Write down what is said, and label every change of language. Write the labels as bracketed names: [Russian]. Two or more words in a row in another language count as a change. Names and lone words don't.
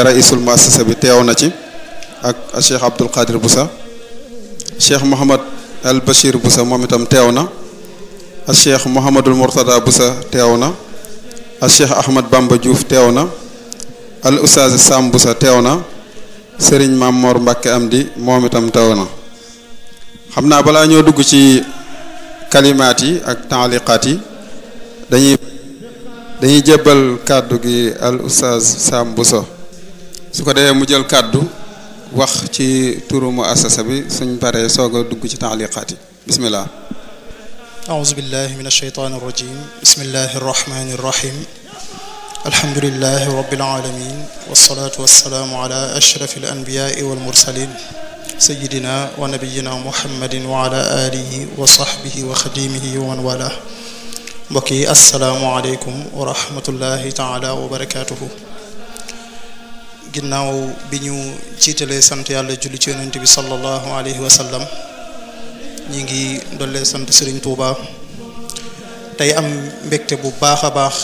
[Arabic] رئيس المؤسسة [Wolof] bi teew na ci ak a Cheikh Abdul Qadir Boussa Cheikh Mouhamad al Bachir Boussa moom itam teew na a Cheikh Mouhamadul Mourtada Boussa teew na a Cheikh Ahmad Bamba Diouf teew na al Oustaz Sam Boussa teew na Serigne Mamor Mbacke Amdi moom itam teew na xam naa balaa ñoo dugg ci kalimaat yi ak taaliqaat yi dañuy jébbal kàddu gi al Oustaz Sam Boussa su ko defee mu jël kàddu wax ci turu muassasa bi suñ paree soog a dugg ci taaliqaat yi bismillah [Arabic] أعوذ بالله من الشيطان الرجيم بسم الله الرحمن الرحيم الحمد لله رب العالمين والصلاة والسلام على أشرف الأنبياء والمرسلين سيدنا ونبينا محمد وعلى آله وصحبه وخديمه ومن والاه [Wolof] mbokki [Arabic] السلام عليكم ورحمة الله تعالى وبركاته [Wolof] ginnaaw bi ñu jiitalee sant yàlla julli ci yonent bi [Arabic] صلى الله عليه وسلم [Wolof] ñi ngi dollee sant Serigne Touba tey am mbégte bu baax a baax